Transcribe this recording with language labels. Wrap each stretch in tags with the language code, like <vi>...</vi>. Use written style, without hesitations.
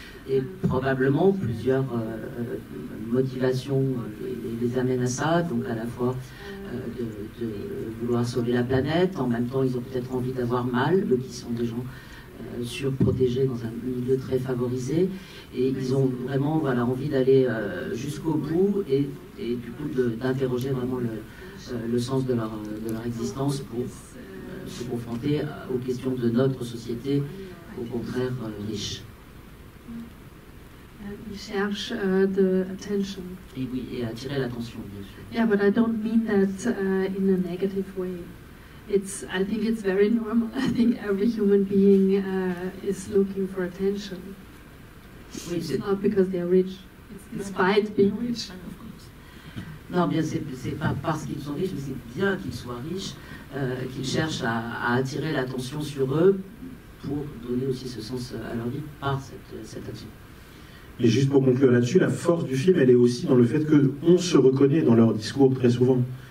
<fr>Et probablement plusieurs motivations les amènent à ça, donc à la fois de vouloir sauver la planète, en même temps ils ont peut-être envie d'avoir mal, eux qui sont des gens surprotégés dans un milieu très favorisé, et ils ont vraiment envie d'aller jusqu'au bout et du coup d'interroger vraiment le sens de leur existence pour se confronter aux questions de notre société, au contraire riche. Ils cherchent the attention. Et oui, et attirer l'attention, bien sûr.</fr> <en>Yeah, but I don't mean that in a negative way. I think it's very normal. I think every human being is looking for attention.</en> <fr>Oui,</fr> <en>it's not because they're rich. It's despite being rich.</en> <fr>Non, bien, c'est pas parce qu'ils sont riches, mais c'est bien qu'ils soient riches, qu'ils cherchent à attirer l'attention sur eux pour donner aussi ce sens à leur vie par cette action. Et juste pour conclure là-dessus, la force du film, elle est aussi dans le fait qu'on se reconnaît dans leur discours très souvent.</fr>